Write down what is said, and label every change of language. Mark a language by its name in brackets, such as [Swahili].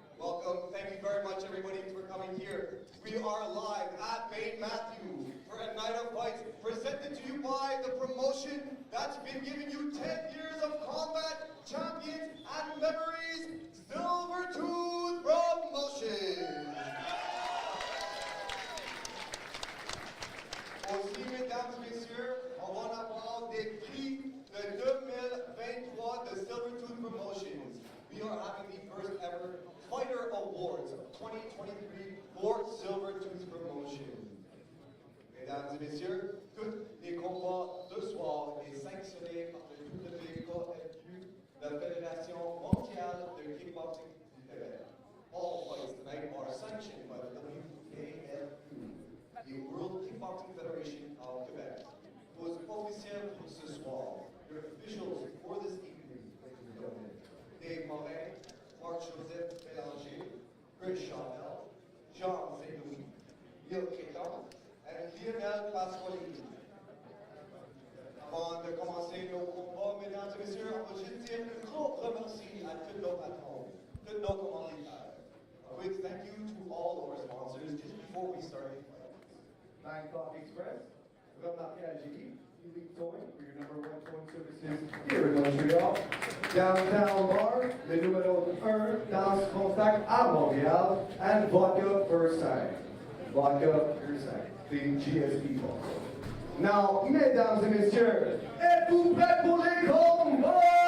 [English] Welcome, thank you very much everybody for coming here. We are live at Bain, Mathieu for a night of fights presented to you by the promotion that's been giving you 10 years of combat, champions, and memories, Silvertooth Promotion. [French] Aussi, mesdames et messieurs, on va en avoir des prix de 2023 de Silvertooth Promotions. [English] We are having the first ever Fighter Awards of 2023 for Silvertooth Promotions. [French] Mesdames et messieurs, tous les combats de soir est sanctionné par le WKFQ, la Fédération mondiale de kickboxing du Québec. [English] All fights tonight are sanctioned by the WKFQ, the World Kickboxing Federation of Quebec. [French] Aux officiels pour ce soir, [English] your officials for this evening, ladies and gentlemen, [French] Dave Morin, Marc-Joseph Bélanger, Chris Cardal, Jean Saint-Louis, Neil Kéton, et Lionel Pasqualini. Avant de commencer nos combats, mesdames et messieurs, on va juste dire un grand remercie à tous nos patrons, tous nos commanditaires. [English] A big thank you to all our sponsors just before we start the fight. Bangkok Express, Mathieu, Elite Towing for your #1 towing services here in Montreal. [French] Downtown Bar, le numéro 1 dans contact à Montréal, and Vodka First Time. Vodka First Time, [English] the GSP box. Now, [French] mesdames et messieurs, êtes-vous prêts pour les combats?